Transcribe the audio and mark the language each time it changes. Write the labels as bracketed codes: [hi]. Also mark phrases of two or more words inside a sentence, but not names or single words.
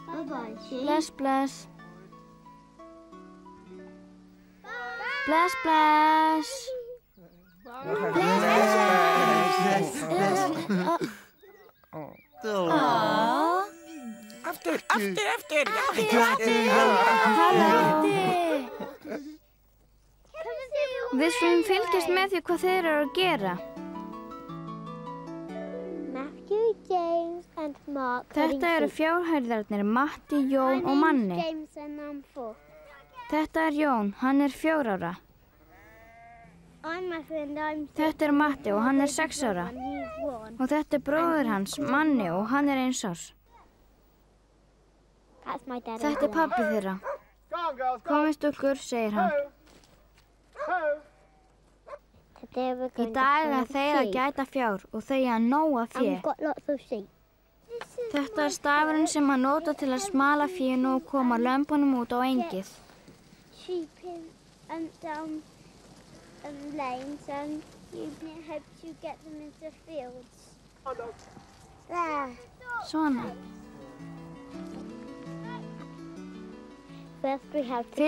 [en] Bye-bye, sheep. [is] Bless, bless. Bless, bless. Aftur. Við skulum fylgjast með því hvað þeir eru að gera. [en] Matthew, James and Mark. [is] Þetta eru fjárhærðarnir Matti, Jón og Manni. [en] James and I'm 4. [is] Þetta er Jón, hann er 4 ára. [en] I'm Matthew and I'm 6. [is] Þetta er Matti og hann er 6 ára. [en] And he's 1. [is] Og þetta er bróðir hans, Manni, og hann er 1 árs. [en] That's my dad. [is] Þetta er pabbi þeirra. Komið stúlkur, segir hann. Í dag er þeir að gæta fjár og þau að nóga [en] And [is] fé. [en] we've got lots of sheep. [is] Þetta er stafurinn sem hann nota til að smala fénu og koma lömbunum út á engið. [en] Sheep in and down lanes and you hope to get them into fields. There. [is] Svona. [en] First we have to